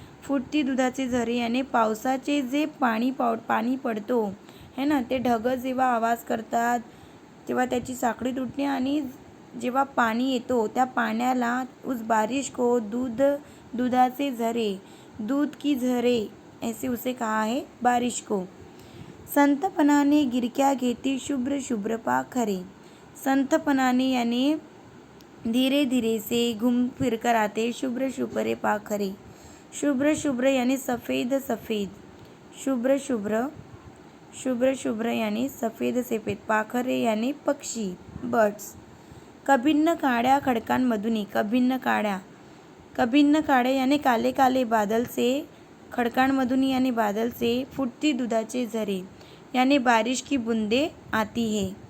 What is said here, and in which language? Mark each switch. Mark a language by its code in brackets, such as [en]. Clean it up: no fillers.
[mr] फुटती दुधाचे झरे यानी पावसाचे जे पाणी पडतो है ना, ते ढग जेव्हा आवाज करतात तेव्हा त्याची साखळी तुटणे, आणि जेव्हा पाणी येतो त्या पाण्याला [hi] उस बारिश को [mr] दुधाचे झरे, [hi] दूध की झरे ऐसे उसे कहा है बारिश को। [mr] संतपनाने गिरक्या घेती शुभ्र शुभ्र पाखरे। [hi] संतपनाने यानी धीरे धीरे से घूम फिर कर आते [mr] शुभ्र शुभ्र पाखरे। [hi] शुभ्र शुभ्र यानी सफ़ेद सफ़ेद, शुभ्र शुभ्र, शुभ्र शुभ्र यानी सफ़ेद सफ़ेद, पाखरे यानी पक्षी, बर्ड्स। [mr] कभिन्न काळ्या खडकांमधून, [hi] कभिन्न काळ्या, कभिन्न काळे यानी काले काले बादल से, खडकांमधून यानी बादल से, [mr] फुटती दुधाचे झरे [hi] यानी बारिश की बूंदे आती है।